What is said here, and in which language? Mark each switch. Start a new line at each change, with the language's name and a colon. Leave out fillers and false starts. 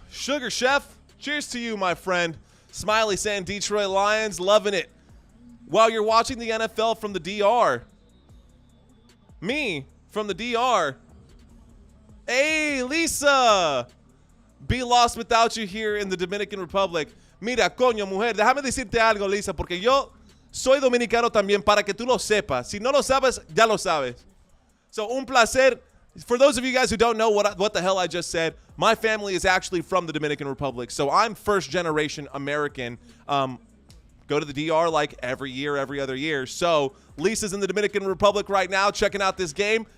English: Sugar Chef, cheers to you, my friend. Smiley saying Detroit Lions, loving it. While you're watching the NFL from the DR. Me, from the DR. Hey, Lisa. Be lost without you here in the Dominican Republic.
Spanish: Mira, coño, mujer, déjame decirte algo, Lisa, porque yo soy dominicano también, para que tú lo sepas. Si no lo sabes, ya lo sabes. So, un placer.
English: For those of you guys who don't know what the hell I just said, my family is actually from the Dominican Republic. So I'm first generation American. Go to the DR like every year, every other year. So Lisa's in the Dominican Republic right now checking out this game.